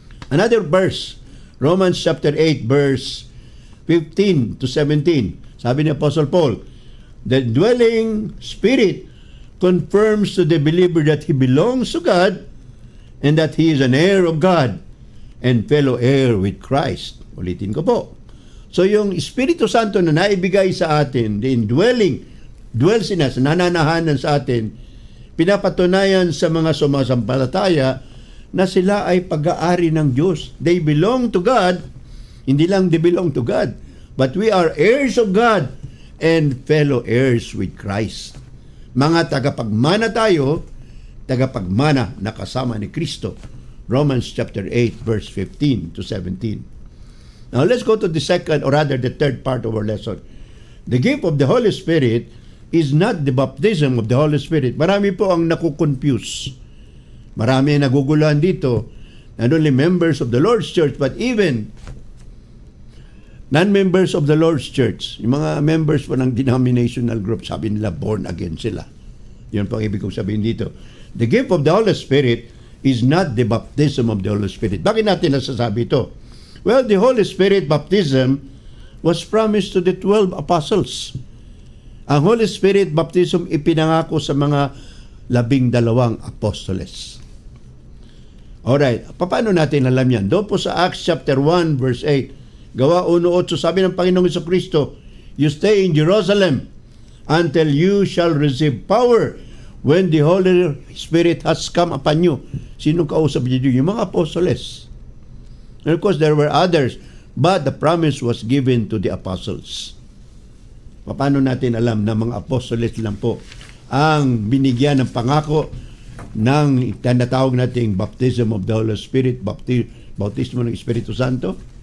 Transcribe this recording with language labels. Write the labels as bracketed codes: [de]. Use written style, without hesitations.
[en] Another verse, Romans chapter 8, verse 15 to 17. [tl] Sabi ni [en] Apostle Paul, the dwelling Spirit confirms to the believer that he belongs to God and that he is an heir of God and fellow heir with Christ. [tl] Ulitin ko po. So yung Espiritu Santo na naibigay sa atin, [en] the indwelling, dwells in us, [tl] nananahanan sa atin, pinapatunayan sa mga sumasampalataya na sila ay pag-aari ng Diyos. [en] They belong to God. [tl] Hindi lang [en] they belong to God, but we are heirs of God and fellow heirs with Christ. [tl] Mga tagapagmana tayo, tagapagmana na kasama ni Kristo. [en] Romans chapter 8, verse 15 to 17. Now let's go to the second, or rather the third part of our lesson. The gift of the Holy Spirit is not the baptism of the Holy Spirit. [tl] Marami po ang nakukonfuse. Marami ang naguguluhan dito. [en] Not only members of the Lord's Church, but even non-members of the Lord's Church. [tl] Yung mga members po ng denominational group, sabi nila born again sila. Yun po ang ibig kong sabihin dito. [en] The gift of the Holy Spirit is not the baptism of the Holy Spirit. [tl] Bakit natin nasasabi ito? [en] Well, the Holy Spirit baptism was promised to the 12 apostles. [tl] Ang Holy Spirit baptism ipinangako sa mga 12 apostoles. [en] Alright, [tl] paano natin alam yan? Doon po sa [en] Acts chapter 1 verse 8, Gawa 1:8, [tl] sabi ng Panginoong Jesucristo, [en] you stay in Jerusalem until you shall receive power when the Holy Spirit has come upon you. [tl] Sino kausap niyo? Yung mga apostoles. [en] And of course, there were others, but the promise was given to the apostles. [tl] Paano natin alam na mga apostoles lang po ang binigyan ng pangako ng tinatawag nating baptism of the Holy Spirit, bautismo ng Espiritu Santo?